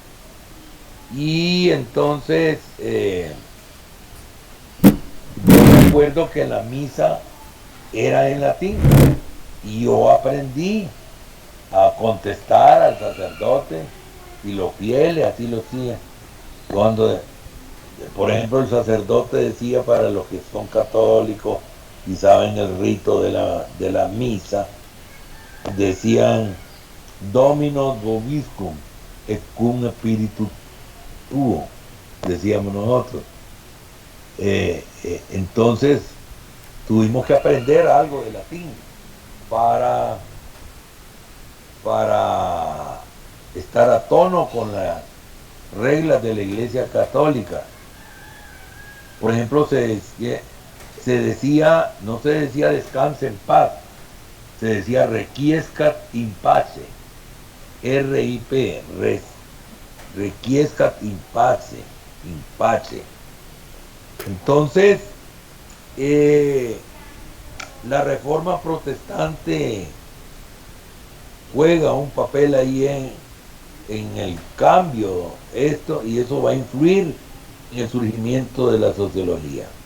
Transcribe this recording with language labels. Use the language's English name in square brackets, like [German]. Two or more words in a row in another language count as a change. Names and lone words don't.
[Spanish] Y entonces yo me acuerdo que la misa era en latín y yo aprendí a contestar al sacerdote y los fieles así lo hacían. Cuando, por ejemplo, el sacerdote decía, para los que son católicos y saben el rito de la misa, decían [Latin] Domino vobiscum et cum spiritu tuo, [Spanish] decíamos nosotros. Entonces tuvimos que aprender algo de latín para estar a tono con las reglas de la Iglesia Católica. Por ejemplo, no se decía descanse en paz, se decía [Latin] requiescat in pace, [Spanish] RIP, [Latin] requiescat in pace, in pace. [Spanish] Entonces, la Reforma Protestante juega un papel ahí en el cambio, y eso va a influir en el surgimiento de la sociología.